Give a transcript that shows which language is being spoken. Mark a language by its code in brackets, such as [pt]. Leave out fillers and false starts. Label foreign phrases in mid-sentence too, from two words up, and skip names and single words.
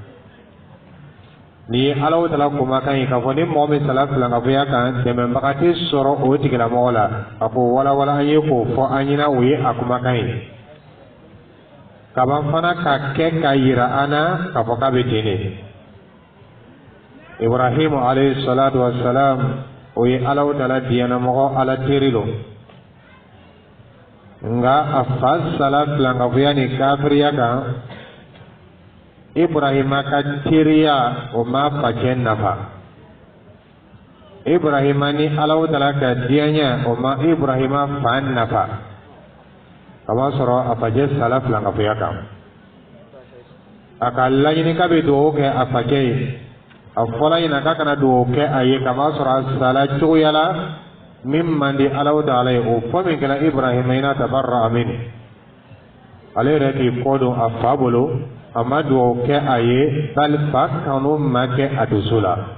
[bm] ni ye ala ta'ala kumakan ye k'a fɔ ni mɔgɔ min sala filankafoya kan dɛmɛbaga tɛ sɔrɔ o tigilamɔgɔ la a k'o walawala an ye k'o fɔ an ɲɛna o ye a kumakan ye ka ban fana ka kɛ ka yira an na k'a fɔ k'a bɛ ten de Ibrahim [ar] عليه الصلاة والسلام [bm] o ye ala ta'ala diyanamɔgɔ ala teri lo nga a fa sala filankafoya ni kafiriya kan Ibrahima ka teriya o ma facɛ nafa Ibrahima ni ala ta'ala ka diyanya o ma Ibrahima fa nafa kama sɔrɔ a facɛ sala filankafoya kan a ka laɲini k'a bɛ dugawu kɛ a facɛ ye a fɔla ɲɛna k'a kana dugawu kɛ a ye kama sɔrɔ a sala cogoya la min man di ala ta'ala ye o fɔ min kɛra Ibrahima ina tabarra amin ale yɛrɛ k'i kɔ don a fa bolo a ma dugawu kɛ a ye bali fa kanu ma kɛ a dusu la